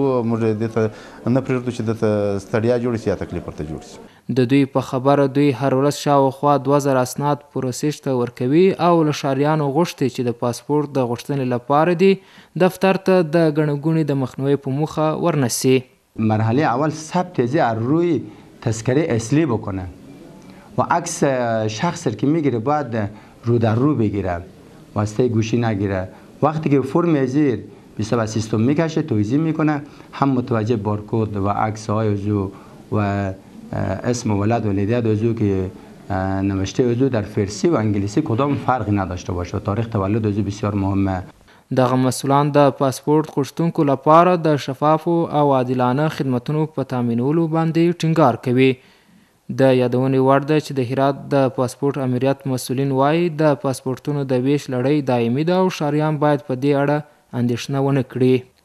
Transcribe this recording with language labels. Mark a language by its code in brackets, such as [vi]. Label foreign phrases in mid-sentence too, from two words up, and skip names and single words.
[ps] موږ دې ته نه پرېږدو چې دته ستړیا جوړ شي یا تکلیف ورته جوړ شي. د دوی په خبره دوی هر ورځ شاوخوا 2000 اسناد پروسس ته ورکوي او له ښاریانو غوښتي چې د پاسپورت د غوښتنې لپاره دي دفتر ته د ګڼه ګوڼې د مخنیوي په موخه ورنسي. [fa] مرحله اول ثبت از روی تذکره اصلی بکنه و عکس شخص که میگیره باید رو در رو بگیره، واسطه گوشی نگیره. وقتی که فرم زیر به سیستم میکشه توضیح میکنه، هم متوجه بارکد و عکس های عضو و اسم ولد و لیدت عضو که نوشته عضو در فارسی و انگلیسی کدام فرقی نداشته باشه. تاریخ تولد عضو بسیار مهمه. [ps] دغه مسؤلان د پاسپورت غوښتونکو لپاره د شفافو او عادلانه خدمتونو په تامینولو باندې ټینګار کوي. د یادونې وړ ده چې د هرات د پاسپورت امریت مسؤلین وایي د پاسپورتونو د ویش لړۍ دایمي ده او ښاریان باید په دې اړه اندېښنه ونه کړي.